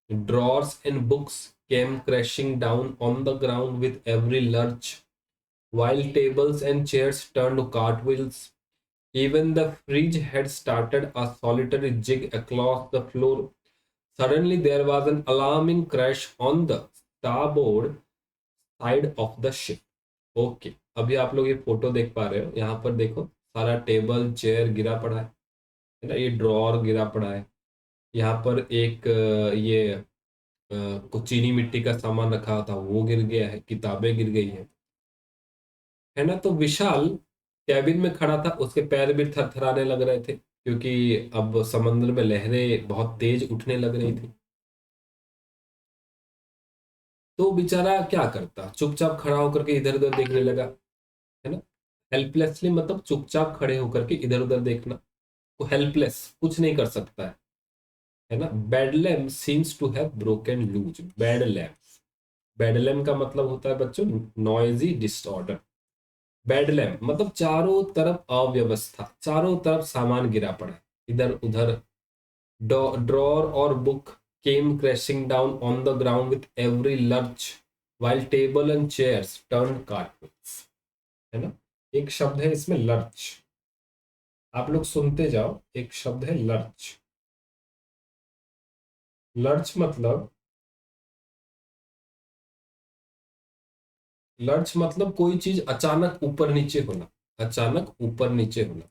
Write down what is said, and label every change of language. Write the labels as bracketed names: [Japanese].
[English] Drawers and books came crashing down on the ground with every lurch, while tables and chairs turned cartwheels. Even the fridge had started a solitary jig across the floor. Suddenly, there was an alarming crash on the starboard side of the ship. [Hindi] Okay, अभी आप लोग ये photo देख पा रहे हो, यहाँ पर देखो, सारा टेबल चेयर गिरा पड़ा है ना, ये ड्रॉर गिरा पड़ा है। यहाँ पर एक ये कुछ चीनी मिट्टी का सामान रखा था वो गिर गया है, किताबें गिर गई है ना। तो विशाल कैबिन में खड़ा था, उसके पैर भी थरथराने लग रहे थे क्योंकि अब समंदर में लहरें बहुत तेज उठने लग रही थी। तो बेचारा क्या करता, चुपचाप खड़ा होकर के इधर उधर देखने लगा, है ना। हेल्पलेसली मतलब चुपचाप खड़े होकर के इधर उधर देखना, वो हेल्पलेस, कुछ नहीं कर सकता है ना। [English] Bedlam seems to have broken loose. [Hindi] बेडलैम, बेडलैम का मतलब होता है बच्चों [English] Noisy disorder. [Hindi] बेडलैम मतलब चारों तरफ अव्यवस्था, चारों तरफ सामान गिरा पड़ा है इधर उधर। [English] Drawer और book came crashing down on the ground with every lurch, while table and chairs turned cartwheels, है ना। [Hindi] एक शब्द है इसमें लर्च, आप लोग सुनते जाओ। एक शब्द है लर्च। लर्च मतलब, लर्च मतलब कोई चीज अचानक ऊपर नीचे होना, अचानक ऊपर नीचे होना।